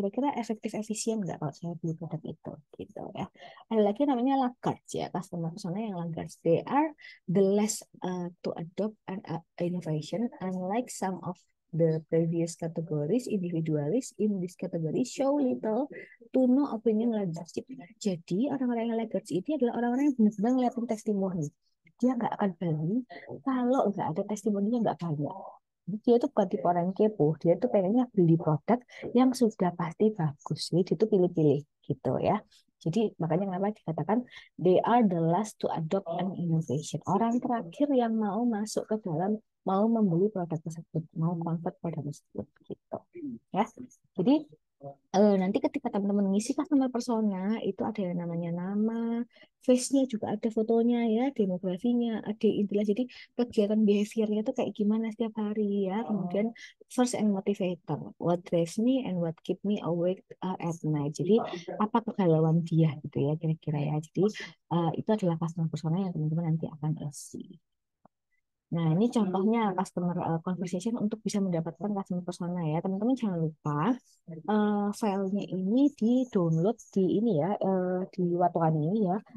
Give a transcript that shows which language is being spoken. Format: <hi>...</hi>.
<id>Kira-kira efektif efisien nggak kalau saya beli produk itu gitu ya. Ada lagi namanya laggards ya, customer persona yang laggards.</id> <en>They are the less to adopt an innovation, unlike some of the previous categories. Individualists in this category show little to no opinion leadership.</en> <id>Jadi orang-orang yang laggards ini adalah orang-orang yang benar-benar ngeliatin testimoni. Dia nggak akan beli kalau nggak ada testimoninya nggak banyak. Dia tuh bukan tipe orang kepo, dia tuh pengennya beli produk yang sudah pasti bagus. Jadi dia tuh pilih-pilih gitu ya. Jadi makanya kenapa dikatakan</id> <en>they are the last to adopt an innovation.</en> <id>Orang terakhir yang mau masuk ke dalam, mau membeli produk tersebut, mau convert produk tersebut gitu ya. Jadi nanti ketika teman-teman ngisi customer persona itu ada yang namanya nama, face-nya juga ada fotonya ya, demografinya, ada intinya. Jadi kegiatan behaviornya itu kayak gimana setiap hari ya. Kemudian</id> <en>first and motivator, what drives me and what keep me awake at night.</en> <id>Jadi apa kegalauan dia gitu ya kira-kira ya. Jadi itu adalah customer persona yang teman-teman nanti akan isi. Nah, ini contohnya customer conversation untuk bisa mendapatkan customer persona ya. Teman-teman jangan lupa filenya ini di-download di ini ya, di Watokan ini ya.</id>